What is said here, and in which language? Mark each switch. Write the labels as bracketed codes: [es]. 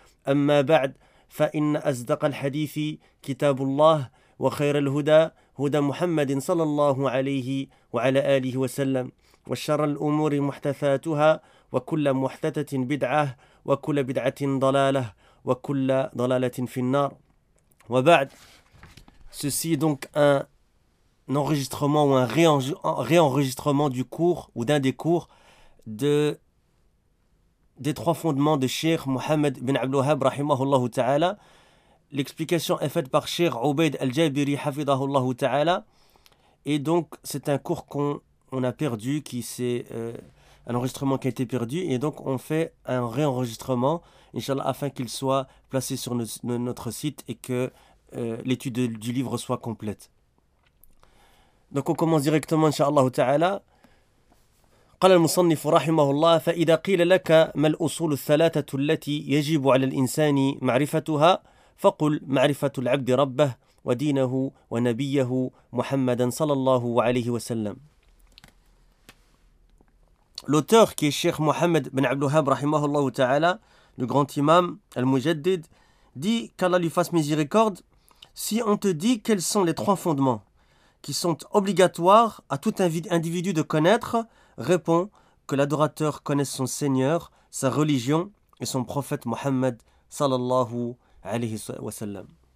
[ar] أما بعد، فإن أصدق الحديث كتاب الله وخير الهدى هدى محمد صلى الله عليه وعلى آله وسلم، وشر الأمور محدثاتها، وكل محدثة بدعة، وكل بدعة ضلالة، وكل ضلالة في النار. [fr] وبعد، ceci est donc un enregistrement ou un réenregistrement du cours ou d'un des cours des trois fondements de Cheikh Mohamed bin Abdel Wahhab rahimahullah ta'ala. L'explication est faite par Cheikh Obeid Al-Jabiri hafidahullah ta'ala. Et donc c'est un cours qu'on a perdu, qui c'est un enregistrement qui a été perdu, et donc on fait un réenregistrement inchallah afin qu'il soit placé sur notre site et que l'étude du livre soit complète. Donc on commence directement inchallah ta'ala. [ar] قال المصنف رحمه الله: فإذا قيل لك ما الأصول الثلاثة التي يجب على الإنسان معرفتها، فقل: معرفة العبد ربه ودينه ونبيه محمدا صلى الله عليه وسلم. [fr] L'auteur qui est Cheikh Mohamed bin Abdel Wahhab رحمه الله تعالى, le grand imam al-Mujaddid, dit qu'Allah lui fasse miséricorde, si on te dit quels sont les trois fondements qui sont obligatoires à tout individu de connaître, répond que l'adorateur connaisse son Seigneur, sa religion et son prophète Mohammed sallallahu alayhi wa sallam.